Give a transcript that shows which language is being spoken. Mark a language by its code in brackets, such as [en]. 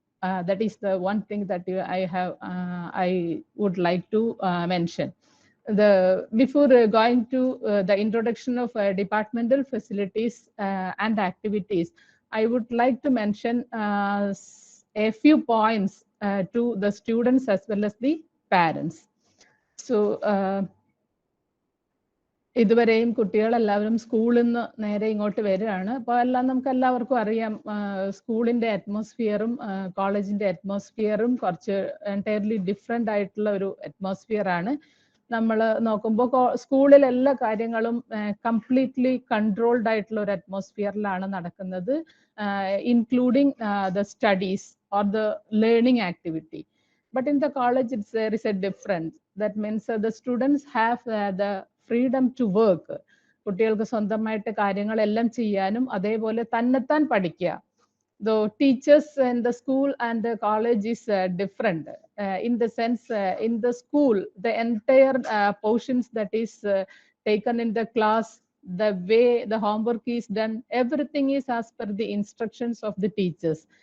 [en] That is the one thing that I would like to mention. Before going to the introduction of departmental facilities and activities, I would like to mention a few points to the students as well as the parents. [ml] So ഇതുവരെയും കുട്ടികളെല്ലാവരും സ്കൂളിൽ നിന്ന് നേരെ ഇങ്ങോട്ട് വരികയാണ്. അപ്പോൾ എല്ലാം നമുക്ക് എല്ലാവർക്കും അറിയാം, സ്കൂളിൻ്റെ അറ്റ്മോസ്ഫിയറും കോളേജിൻ്റെ അറ്റ്മോസ്ഫിയറും കുറച്ച് എൻറ്റയർലി ഡിഫറെൻ്റ് ആയിട്ടുള്ള ഒരു അറ്റ്മോസ്ഫിയർ ആണ്. നമ്മൾ നോക്കുമ്പോൾ സ്കൂളിൽ എല്ലാ കാര്യങ്ങളും കംപ്ലീറ്റ്ലി കൺട്രോൾഡ് ആയിട്ടുള്ള ഒരു അറ്റ്മോസ്ഫിയറിലാണ് നടക്കുന്നത്, [en] Including the studies or the learning activity. But in the college, there is a difference. That means the students have the freedom to work. [ml] കുട്ടികൾക്ക് സ്വന്തമായിട്ട് കാര്യങ്ങളെല്ലാം ചെയ്യാനും അതേപോലെ തന്നെത്താൻ പഠിക്കുക. [en] The teachers in the school and the college is different. In the sense, in the school, the entire portions that is taken in the class, the way the homework is done, everything is as per the instructions of the teachers.